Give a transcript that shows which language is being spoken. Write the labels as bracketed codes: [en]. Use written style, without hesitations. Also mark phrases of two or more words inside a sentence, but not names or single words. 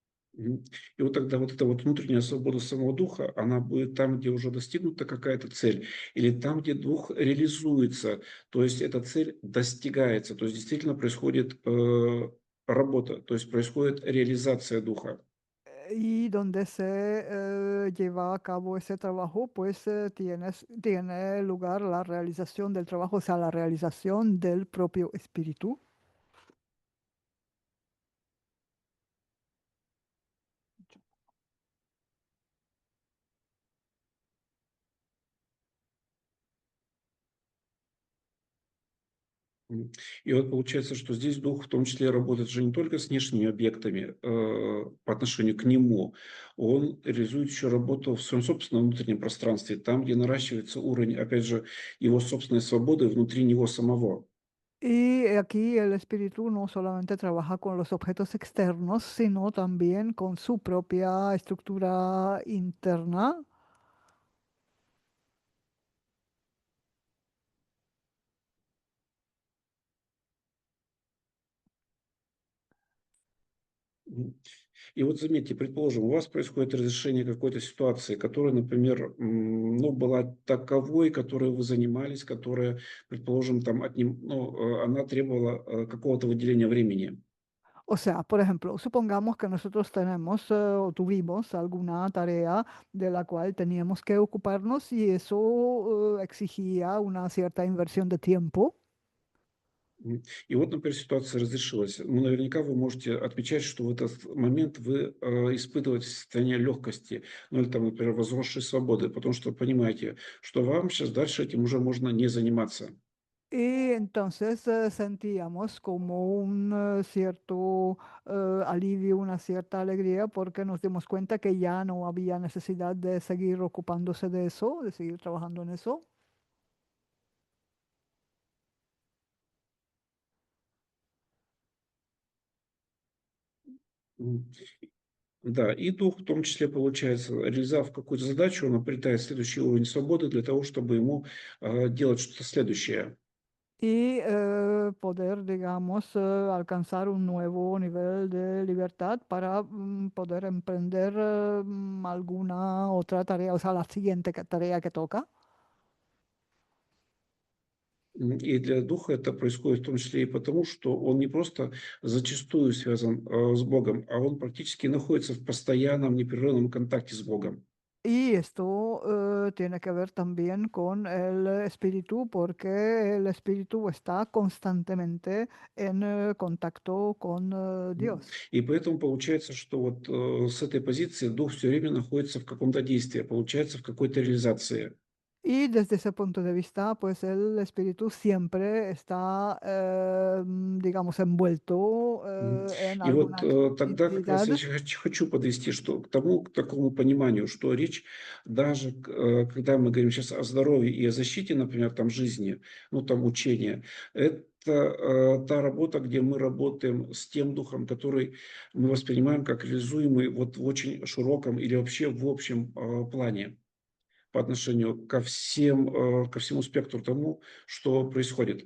[ru] Мгм. И вот тогда вот эта вот внутренняя свобода самого духа, она будет там, где уже достигнута какая-то цель, или там, где дух реализуется, то есть эта цель достигается, то есть действительно происходит работа, то есть происходит реализация духа. [es] Y donde se lleva a cabo ese trabajo, pues tiene lugar la realización del trabajo, o sea, la realización del propio espíritu. М. [ru] И вот получается, что здесь дух в том числе работает же не только с внешними объектами по отношению к нему, он реализует еще работу в своем собственном внутреннем пространстве, там, где наращивается уровень, опять же, его собственной свободы внутри него самого. [es] Y aquí el espíritu no solamente trabaja con los objetos externos, sino también con su propia estructura interna. Мгм. [ru] И вот заметьте, предположим, у вас происходит разрешение какой-то ситуации, которая, например, ну, была таковой, которой вы занимались, которая, предположим, там она требовала какого-то выделения времени. [es] O sea, por ejemplo, supongamos que nosotros tenemos o tuvimos alguna tarea de la cual teníamos que ocuparnos y eso exigía una cierta inversión de tiempo. [ru] И вот, например, ситуация разрешилась. Ну, наверняка вы можете отмечать, что в этот момент вы испытываете состояние легкости, ну или там, например, возросшей свободы, потому что понимаете, что вам сейчас дальше этим уже можно не заниматься. [es] Y entonces sentíamos como un cierto alivio, una cierta alegría, porque nos dimos cuenta que ya no había necesidad de seguir ocupándose de eso, de seguir trabajando en eso. М. [ru] Да, и дух в том числе, получается, реализовав какую-то задачу, он обретает следующий уровень свободы для того, чтобы ему делать что-то следующее. [es] Y poder, digamos, alcanzar un nuevo nivel de libertad para poder emprender alguna otra tarea, o sea, la siguiente tarea que toca. [ru] И для духа это происходит в том числе и потому, что он не просто зачастую связан с Богом, а он практически находится в постоянном, непрерывном контакте с Богом. [es] Y esto tiene que ver también con el espíritu, porque el espíritu está constantemente en contacto con М. Dios. [ru] И поэтому получается, что вот с этой позиции дух все время находится в каком-то действии, получается в какой-то реализации. [es] Y desde ese punto de vista, pues el espíritu siempre está, digamos, envuelto Мгм. en [ru] И вот [es] alguna [ru] тогда как раз [es] actividad. [ru] я хочу подвести что, к такому пониманию, что речь даже, когда мы говорим сейчас о здоровье и о защите, например, там жизни, ну там учения, это та работа, где мы работаем с тем духом, который мы воспринимаем как реализуемый вот в очень широком или вообще в общем плане по отношению ко всему спектру тому, что происходит.